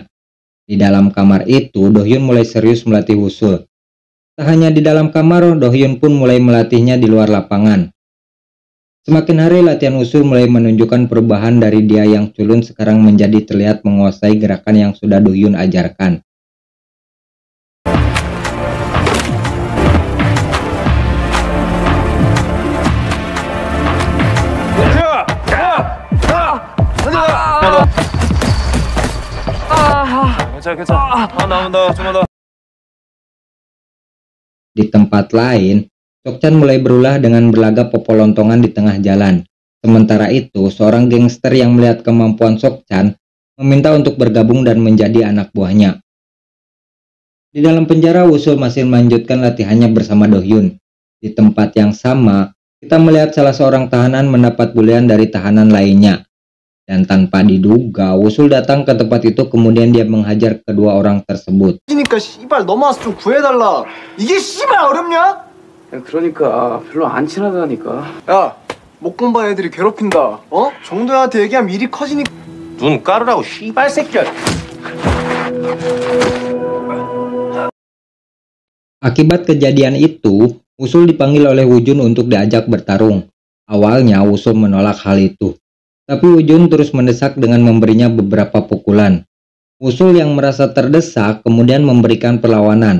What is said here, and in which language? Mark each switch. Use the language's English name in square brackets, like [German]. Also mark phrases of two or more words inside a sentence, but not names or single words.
[Indonesian] Di dalam kamar itu, Dohyun mulai serius melatih Wusul. Tak hanya di dalam kamar, Dohyun pun mulai melatihnya di luar lapangan. Semakin hari latihan Wusul mulai menunjukkan perubahan dari dia yang culun sekarang menjadi terlihat menguasai gerakan yang sudah Dohyun ajarkan. [Korean] 괜찮아. 나온다. 좀만 더. [Indonesian] Di tempat lain, Sokchan mulai berulah dengan berlagak popolontongan di tengah jalan. Sementara itu, seorang gangster yang melihat kemampuan Sokchan meminta untuk bergabung dan menjadi anak buahnya. Di dalam penjara, Wusul masih melanjutkan latihannya bersama Dohyun. Di tempat yang sama, kita melihat salah seorang tahanan mendapat bulian dari tahanan lainnya. Dan tanpa diduga, Wusul datang ke tempat itu kemudian dia menghajar kedua orang tersebut. [Korean] 그러니까 씨발 넘어와서 좀 구해달라. 이게 씨발 어렵냐? 그러니까 별로 안 친하다니까. 야, 못 공부한 애들이 괴롭힌다. 어? 정도한테 얘기하면 일이 커지니까. 눈 깔으라고 씨발 새끼야. [Indonesian] Akibat kejadian itu, Wusul dipanggil oleh Wujun untuk diajak bertarung. Awalnya Wusul menolak hal itu. Tapi Wujun terus mendesak dengan memberinya beberapa pukulan. Wusul yang merasa terdesak kemudian memberikan perlawanan.